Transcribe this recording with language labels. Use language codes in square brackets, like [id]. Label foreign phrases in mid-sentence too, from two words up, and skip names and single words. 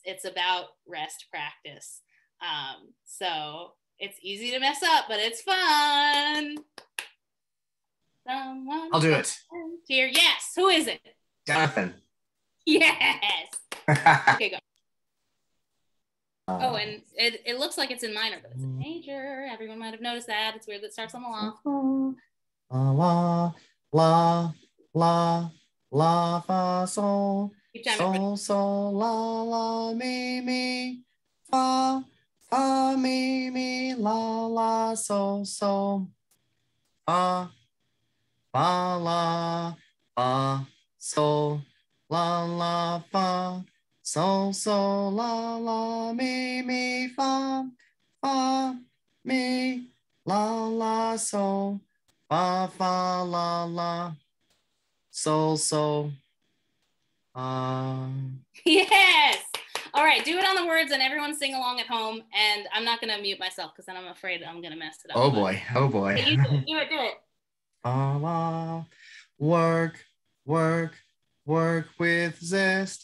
[en] It's about rest practice. So it's easy to mess up, but it's fun. Someone I'll do it. Here, yes. Who is it? Jonathan. Yes. Okay, go. Oh, and it looks like it's in minor, but it's in major. Everyone might have noticed that. It's weird that it starts on the la. La, la, la, la, fa, sol. Sol, sol, la, la, mi, fa, fa, mi, la, la, sol, sol. Fa, fa, la, fa, sol, la, fa. Sol, sol, la, mi, fa, mi, la, sol, fa, la, sol. Yes. All right, do it on the words and everyone sing along at home. And I'm not going to mute myself because then I'm afraid I'm going to mess it up. Oh boy. Okay, you do it. Work with zest.